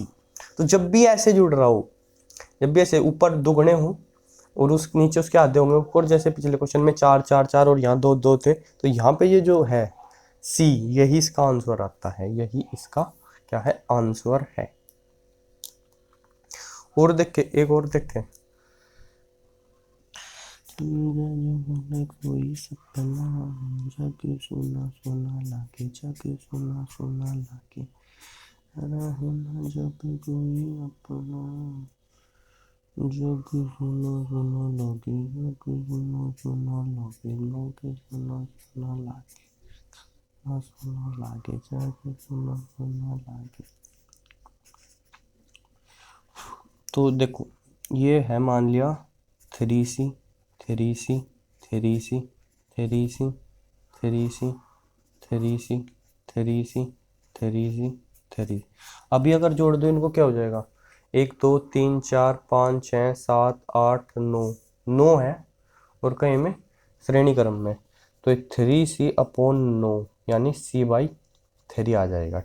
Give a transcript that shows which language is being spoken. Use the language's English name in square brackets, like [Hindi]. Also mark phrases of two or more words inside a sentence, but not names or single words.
[Hindi] तो जब भी ऐसे जुड़ रहा हो, जब भी ऐसे ऊपर दुगने हो और उस नीचे उसके आधे होंगे ऊपर, जैसे पिछले क्वेश्चन में 4 4 4 और यहाँ 2 2 थे, तो यहाँ पे ये जो है C, यही इसका आंसर आता है, यही इसका क्या है, आंसर है। और देखे, एक और देखे, कोई सपना जग सोना सोना लागे, जग सोना सोना लागे, जब कोई अपना जग सोना सोना लागे, जग सोना सोना लागे, लागे सोना सोना लागे, सोना लागे, जग सोना सोना लागे। तो देखो ये है मान लिया 3C 3C 3C 3C 3C 3C 3C 3C 3। अभी अगर जोड़ दो इनको क्या हो जाएगा, 1 2 3 4 5 6 7 8 9 9 है, और कहीं में श्रेणी क्रम में, तो 3c/9 यानी c/3 आ जाएगा।